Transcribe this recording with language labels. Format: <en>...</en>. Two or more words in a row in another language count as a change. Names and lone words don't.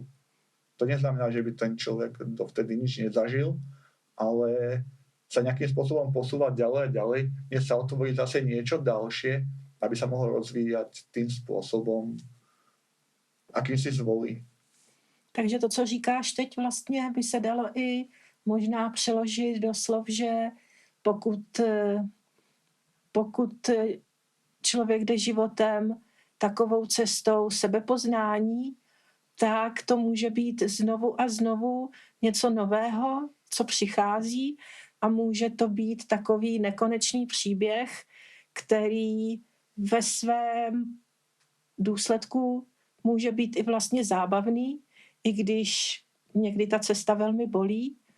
<sk>To neznamená, že by ten človek dovtedy nič nezažil, ale sa nejakým spôsobom posúvať ďalej a ďalej, nech sa otvorí zase niečo ďalšie, aby sa mohol rozvíjať tým spôsobom, akým si zvolí.</sk> <cs>Takže to, co říkáš teď, vlastně by se dalo i možná přeložit do slov, že pokud člověk jde životem takovou cestou sebepoznání, tak to může být znovu a znovu něco nového, co přichází, a může to být takový nekonečný příběh, který ve svém důsledku může být i vlastně zábavný, i když někdy ta cesta velmi bolí.</cs>